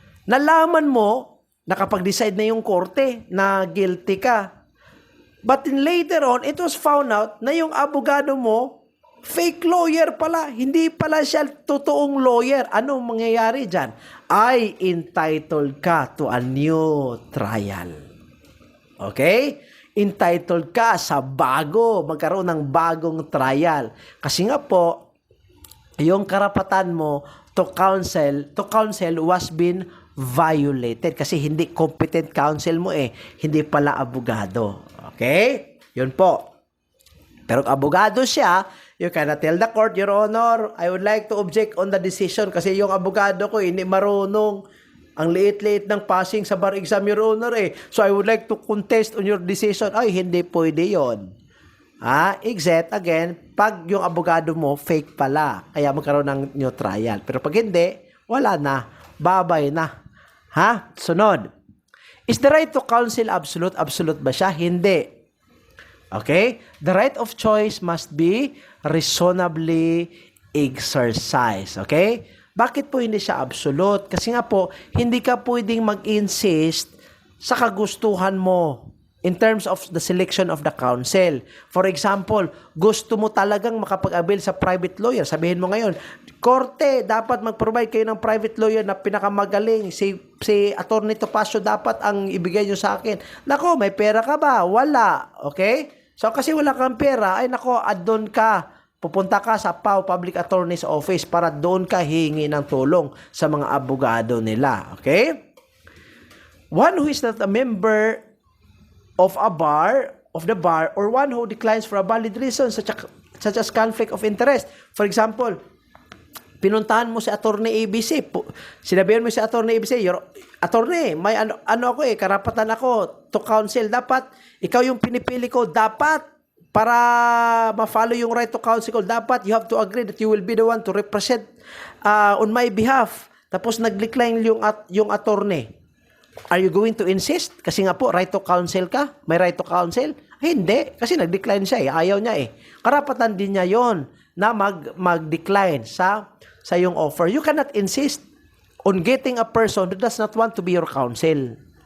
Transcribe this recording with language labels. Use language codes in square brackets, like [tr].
[tl] Nalaman mo, nakapag-decide na yung korte na guilty ka. [en] But then later on, it was found out [tl] na yung abogado mo, fake lawyer pala. Hindi pala siya totoong lawyer. Anong mangyayari dyan? Ay [en] entitled ka to a new trial. Okay? [tl] Entitled ka sa magkaroon ng bagong trial. Kasi nga po, yung karapatan mo to counsel [en] was been violated [tl] kasi hindi competent counsel mo hindi pala abogado. Okay? Yun po. [en] Pero abogado siya, you cannot tell the court, Your Honor, I would like to object on the decision [tl] kasi yung abogado ko hindi marunong. Ang liit-liit ng passing sa bar exam, [en] Your Honor So I would like to contest on your decision. [tl] Ay, hindi pwede yon. Except again, pag yung abogado mo fake pala, kaya magkaroon ng new trial. Pero pag hindi, wala na. Babay na. Sunod. [en] Is the right to counsel absolute? [tl] Absolute ba siya? Hindi. [en] Okay? The right of choice must be reasonably exercised. Okay? [tl] Bakit po hindi siya absolute? Kasi nga po, hindi ka pwedeng mag-insist sa kagustuhan mo in terms of the selection of the counsel. For example, gusto mo talagang makapag-avail sa private lawyer. Sabihin mo ngayon, korte, dapat mag-provide kayo ng private lawyer na pinakamagaling. Si Attorney Topacio dapat ang ibigay nyo sa akin. Nako, may pera ka ba? Wala. Okay? So, kasi wala kang pera, doon ka. Pupunta ka sa PAO, Public Attorney's Office, para doon ka hingi ng tulong sa mga abogado nila. [en] Okay? One who is not a member of the bar, or one who declines for a valid reason, such as conflict of interest. [tl] For example, pinuntahan mo si Attorney ABC. Sinabihan mo si Attorney ABC, Attorney, may karapatan ako to counsel. Dapat, ikaw yung pinipili ko. Dapat, para ma-follow yung right to counsel ko, dapat [en] you have to agree that you will be the one to represent on my behalf. [tl] Tapos nag-decline yung attorney. [en] Are you going to insist? [tl] Kasi nga po, right to counsel ka? May right to counsel? Hindi. Kasi nag-decline siya Ayaw niya Karapatan din niya yon na mag-decline sa yung offer. [en] You cannot insist on getting a person who does not want to be your counsel.